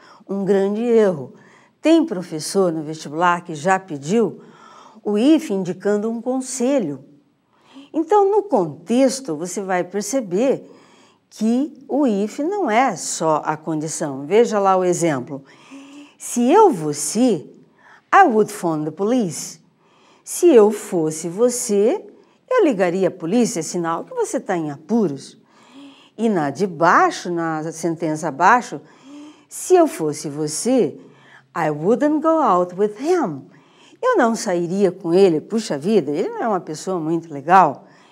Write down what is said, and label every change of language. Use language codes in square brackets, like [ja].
[pt] Um grande erro. Tem professor no vestibular que já pediu o if indicando um conselho. Então, no contexto, você vai perceber que o if não é só a condição. Veja lá o exemplo. Se eu fosse, [en] I would phone the police. [pt] Se eu fosse você, eu ligaria a polícia, sinal que você está em apuros. E na de baixo, na sentença abaixo, se eu fosse você, [en] I wouldn't go out with him. [pt] Eu não sairia com ele, puxa vida, ele não é uma pessoa muito legal.